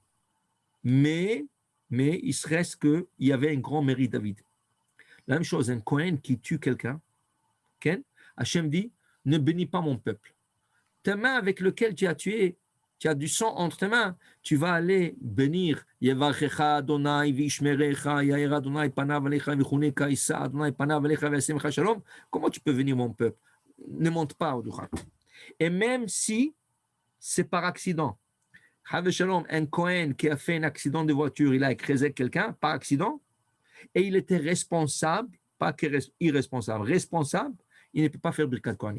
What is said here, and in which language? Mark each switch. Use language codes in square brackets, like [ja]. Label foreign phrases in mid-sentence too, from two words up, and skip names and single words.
[fr] Mais il se reste qu'il y avait un grand mérite David. La même chose, un Cohen qui tue quelqu'un, Hachem dit, ne bénis pas mon peuple. Ta main avec laquelle tu as tué, tu as du sang entre tes mains, tu vas aller bénir. [he] יברכך ה' וישמרך, יאר ה' פניו אליך ויחנך ישא ה' פניו אליך וישם לך שלום. [fr] Comment tu peux bénir mon peuple? Ne monte pas au Duchat. Et même si c'est par accident, [he] חס ושלום, [fr] un Cohen qui a fait un accident de voiture, il a écrasé quelqu'un par accident, et il était responsable, pas irresponsable, responsable, il ne peut pas faire [he] ברכת כהנים.